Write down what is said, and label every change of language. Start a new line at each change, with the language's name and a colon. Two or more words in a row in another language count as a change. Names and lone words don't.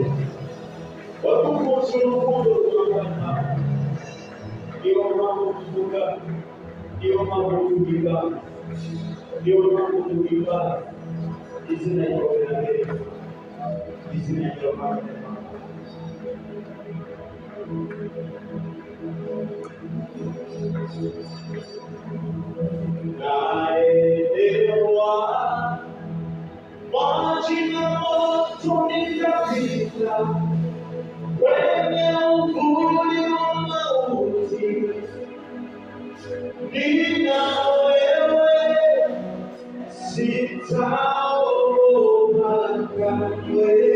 Kinyarwanda: Wadukunze urukundo rwawe Mana, niyo mpamvu tuvuga, niyo mpamvu tuvuga, niyo mpamvu tuvuga izina ryawe rirahera, izina ryawe Mana.
Swahili: Naelewa maji na moto nitapita kwenye uvuli wa mauti, nina wewe sitaogopa kamwe.